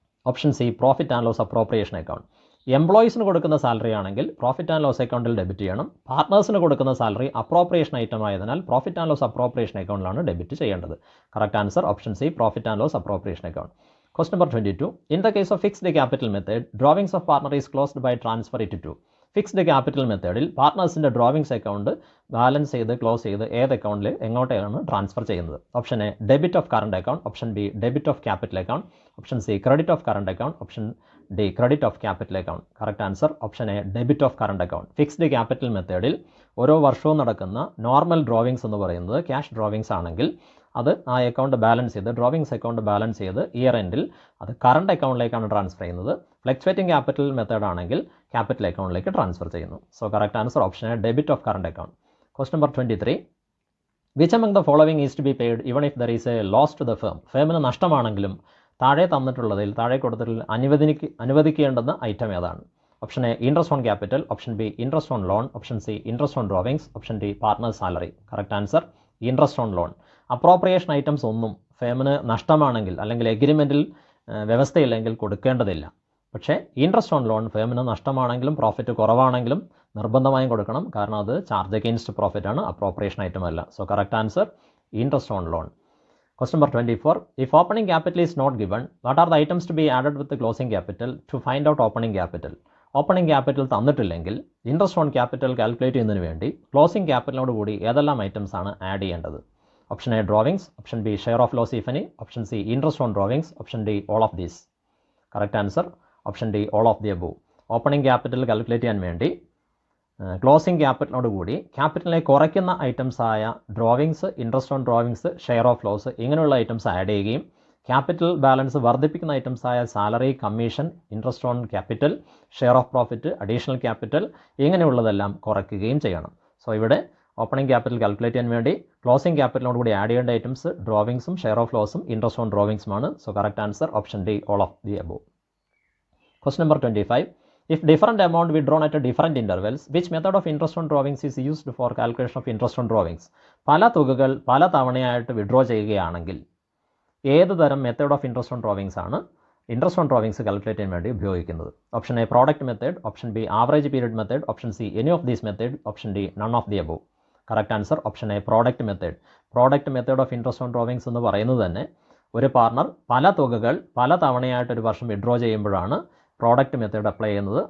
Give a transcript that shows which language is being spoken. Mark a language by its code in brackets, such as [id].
[en] Option C profit and loss appropriation account. [ml] എംപ്ലോയീസിന് കൊടുക്കുന്ന salary ആണെങ്കിൽ profit and loss അക്കൗണ്ടിൽ debit ചെയ്യണം. പാർട്ട്നേഴ്സിന് കൊടുക്കുന്ന സാലറി അപ്രോപ്രിയേഷൻ ഐറ്റം ആയതിനാൽ profit and loss appropriation അക്കൗണ്ടിലാണ് debit ചെയ്യേണ്ടത്. [en] Correct answer option C profit and loss appropriation account. Question number 22. In the case of fixed capital method, drawings of partner is closed by transfer it to. [ml] Fixed capital മെത്തേഡിൽ പാർട്ട്നേഴ്സിൻ്റെ drawings account balance ചെയ്ത് close ചെയ്ത് ഏത് അക്കൗണ്ടിൽ എങ്ങോട്ടാണ് transfer ചെയ്യുന്നത്? [en] Option A debit of current account, option B debit of capital account, option C credit of current account, option D credit of capital account. Correct answer option A debit of current account. [ml] Fixed capital മെത്തേഡിൽ ഓരോ വർഷവും നടക്കുന്ന normal drawings എന്ന് പറയുന്നത് cash drawings ആണെങ്കിൽ അത് ആ account balance ചെയ്ത് ഡ്രോവിങ്സ് അക്കൗണ്ട് ബാലൻസ് ചെയ്ത് ഇയർ എൻഡിൽ അത് കറണ്ട് അക്കൗണ്ടിലേക്കാണ് ട്രാൻസ്ഫർ ചെയ്യുന്നത്. ഫ്ലക്ച്വേറ്റിംഗ് ക്യാപിറ്റൽ മെത്തേഡ് ആണെങ്കിൽ ക്യാപിറ്റൽ അക്കൗണ്ടിലേക്ക് ട്രാൻസ്ഫർ ചെയ്യുന്നു. [en] So correct answer option A debit of current account. Question number 23. Which among the following is to be paid even if there is a loss to the firm? [ml] ഫേമിന് നഷ്ടമാണെങ്കിലും താഴെ തന്നിട്ടുള്ളതിൽ താഴെ കൊടുത്തതിൽ അനുവദിക്കേണ്ടുന്ന item ഏതാണ്? [en] Option A interest on capital, option B interest on loan, option C interest on drawings, option D partners salary. Correct answer interest on loan. [ml] Appropriation items ഒന്നും ഫേമിന് നഷ്ടമാണെങ്കിൽ അല്ലെങ്കിൽ എഗ്രിമെൻറ്റിൽ വ്യവസ്ഥയില്ലെങ്കിൽ കൊടുക്കേണ്ടതില്ല. പക്ഷേ interest on loan ഫേമിന് നഷ്ടമാണെങ്കിലും profit കുറവാണെങ്കിലും നിർബന്ധമായും കൊടുക്കണം. കാരണം അത് charge against profit ആണ്, appropriation item അല്ല. [en] So correct answer interest on loan. Question number 24. If opening capital is not given, what are the items to be added with the closing capital to find out opening capital? [ml] Opening capital തന്നിട്ടില്ലെങ്കിൽ interest on capital calculate ചെയ്യുന്നതിന് വേണ്ടി closing ക്യാപിറ്റലിനോട് കൂടി ഏതെല്ലാം items ആണ് add ചെയ്യേണ്ടത്? [en] Option A drawings, option B share of loss if any, option C interest on drawings, option D all of these. Correct answer option D all of the above. [ml] Opening capital calculate ചെയ്യാൻ വേണ്ടി closing ക്യാപിറ്റലിനോട് കൂടി ക്യാപിറ്റലിനെ കുറയ്ക്കുന്ന items ആയ drawings, interest on drawings, share of loss ഇങ്ങനെയുള്ള items add ചെയ്യുകയും capital balance വർദ്ധിപ്പിക്കുന്ന items ആയ salary, commission, interest on capital, share of profit, additional capital ഇങ്ങനെയുള്ളതെല്ലാം കുറയ്ക്കുകയും ചെയ്യണം. സോ ഇവിടെ ഓപ്പണിംഗ് ക്യാപിറ്റൽ കാൽക്കുലേറ്റ് ചെയ്യാൻ വേണ്ടി ക്ലോസിംഗ് ക്യാപിറ്റലിനോട് കൂടി ആഡ് ചെയ്യേണ്ട items ഡ്രോവിങ്സും share of ലോസും interest on ഡ്രോവിങ്സുമാണ്. [en] So correct answer option D all of the above. Question number 25. If different amount withdrawn at different intervals, which method of interest on drawings is used for calculation of interest on drawings? [ml] പല തുകകൾ പല തവണയായിട്ട് withdraw ചെയ്യുകയാണെങ്കിൽ ഏത് തരം method of interest on drawings ആണ് interest on drawings calculate ചെയ്യാൻ വേണ്ടി ഉപയോഗിക്കുന്നത്? [en] Option A product method, option B average period method, option C any of these method, option D none of the above. Correct answer option A product method. [ml] Product method of interest on drawings എന്ന് പറയുന്നത് തന്നെ ഒരു partner പല തുകകൾ പല തവണയായിട്ട് ഒരു വർഷം withdraw ചെയ്യുമ്പോഴാണ് product method apply ചെയ്യുന്നത്.